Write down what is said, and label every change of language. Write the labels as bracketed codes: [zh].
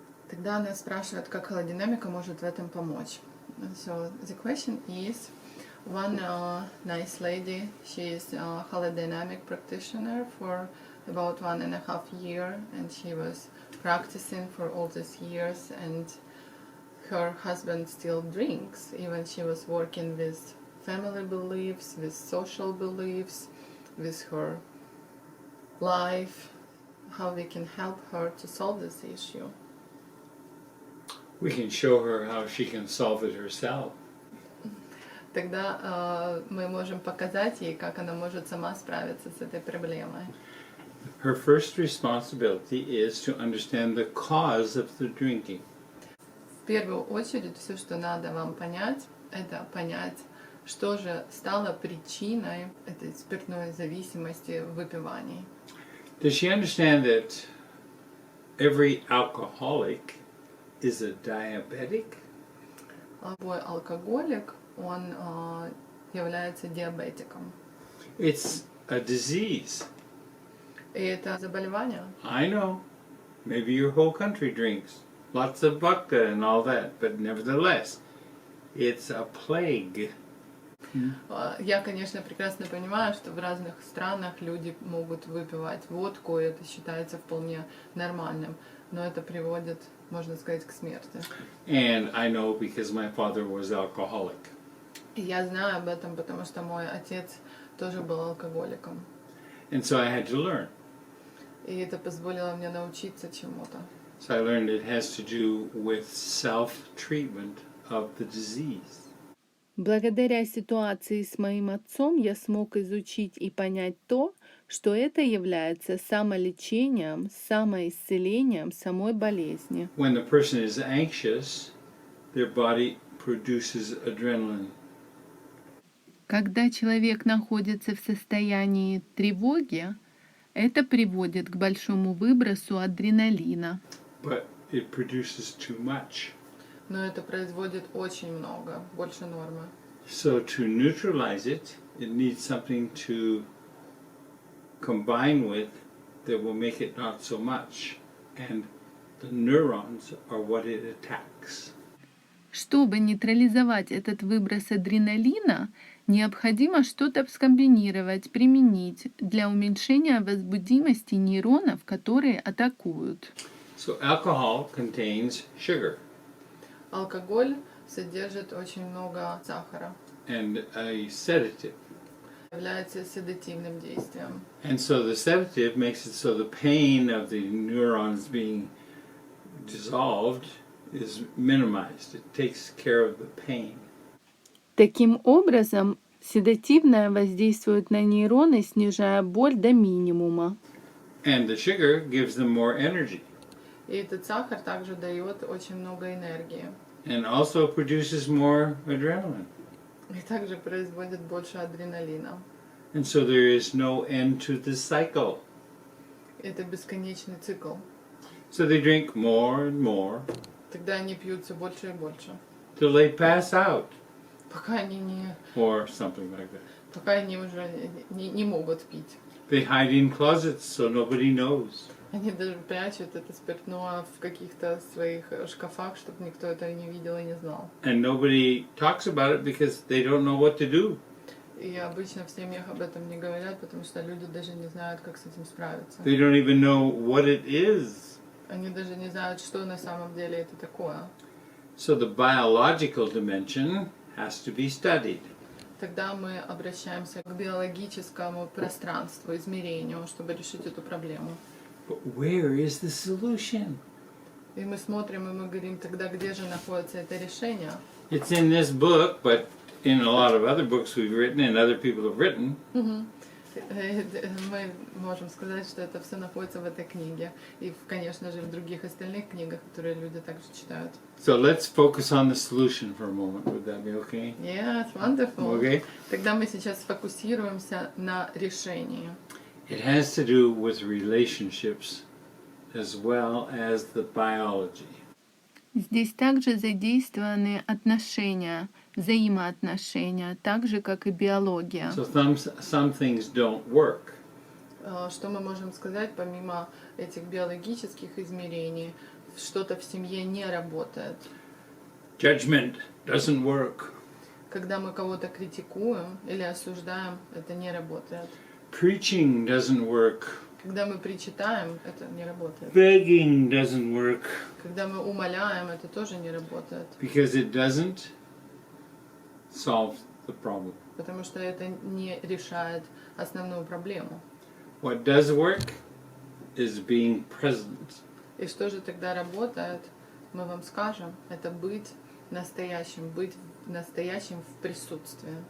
[ru] Тогда она спрашивает, как холодинамика может в этом помочь. [en] So the question is, one nice lady, she is a holodynamic practitioner for about 1.5 years, and she was practicing for all these years, and her husband still drinks, even she was working with family beliefs, with social beliefs, with her life, how we can help her to solve this issue. We can show her how she can solve it herself. [ru] тогда мы можем показать ей, как она может сама справиться с этой проблемой. [en] Her first responsibility is to understand the cause of the drinking. [ru] В первую очередь, все, что надо вам понять, это понять, что же стало причиной этой спиртной зависимости в выпивании. [en] Does she understand that every alcoholic is a diabetic? [ru] Любой алкоголик, он является диабетиком. [en] It's a disease. [ru] И это заболевание. [en] I know. Maybe your whole country drinks. Lots of vodka and all that. But nevertheless, it's a plague. [ru] Я, конечно, прекрасно понимаю, что в разных странах люди могут выпивать водку, и это считается вполне нормальным. Но это приводит, можно сказать, к смерти. [en] And I know because my father was alcoholic. [ru] И я знаю об этом, потому что мой отец тоже был алкоголиком. [en] And so I had to learn. [ru] И это позволило мне научиться чему-то. [en] So I learned it has to do with self-treatment of the disease. [ru] Благодаря ситуации с моим отцом я смог изучить и понять то, что это является самолечением, самоисцелением самой болезни. [en] When the person is anxious, their body produces adrenaline. [ru] Когда человек находится в состоянии тревоги, это приводит к большому выбросу адреналина. [en] But it produces too much. [ru] Но это производит очень много, больше нормы. [en] So to neutralize it, it needs something to combine with that will make it not so much. And the neurons are what it attacks. [ru] Чтобы нейтрализовать этот выброс адреналина, необходимо что-то скомбинировать, применить для уменьшения возбудимости нейронов, которые атакуют. [en] So alcohol contains sugar [ru] Алкоголь содержит очень много сахара, [en] and a sedative. [ru] является седативным действием. [en] And so the sedative makes it so the pain of the neurons being dissolved is minimized. It takes care of the pain. [ru] Таким образом, седативное воздействует на нейроны, снижая боль до минимума. [en] And the sugar gives them more energy [ru] И этот сахар также дает очень много энергии. [en] and also produces more adrenaline. [ru] И также производит больше адреналина. [en] And so there is no end to the cycle. [ru] Это бесконечный цикл. [en] So they drink more and more [ru] Тогда они пьют все больше и больше. [en] till they pass out [ru] Пока они [en] or something like that. [ru] пока они уже не могут пить. [en] They hide in closets so nobody knows. [ru] Они даже прячут это спиртное в каких-то своих шкафах, чтобы никто это не видел и не знал. [en] And nobody talks about it because they don't know what to do. [ru] И обычно в семьях об этом не говорят, потому что люди даже не знают, как с этим справиться. [en] They don't even know what it is. [ru] Они даже не знают, что на самом деле это такое. [en] So the biological dimension has to be studied. [ru] Тогда мы обращаемся к биологическому пространству, измерению, чтобы решить эту проблему. [en] But where is the solution? [ru] И мы смотрим, и мы говорим, тогда где же находится это решение? [en] It's in this book, but in a lot of other books we've written and other people have written. [ru] Мы можем сказать, что это все находится в этой книге. И, конечно же, в других остальных книгах, которые люди также читают. [en] So let's focus on the solution for a moment. Would that be okay? Yes, wonderful. Okay. [ru] Тогда мы сейчас сфокусируемся на решении. [en] It has to do with relationships as well as the biology. [ru] Здесь также задействованы отношения, взаимоотношения, так же, как и биология. [en] So some things don't work. [ru] Что мы можем сказать, помимо этих биологических измерений, что-то в семье не работает. [en] Judgment doesn't work. [ru] Когда мы кого-то критикуем или осуждаем, это не работает. [en] Preaching doesn't work. [ru] Когда мы причитаем, это не работает. [en] Begging doesn't work [ru] Когда мы умоляем, это тоже не работает. [en] because it doesn't solve the problem. [ru] Потому что это не решает основную проблему. [en] What does work is being present. [ru] И что же тогда работает, мы вам скажем, это быть настоящим, быть настоящим в присутствии.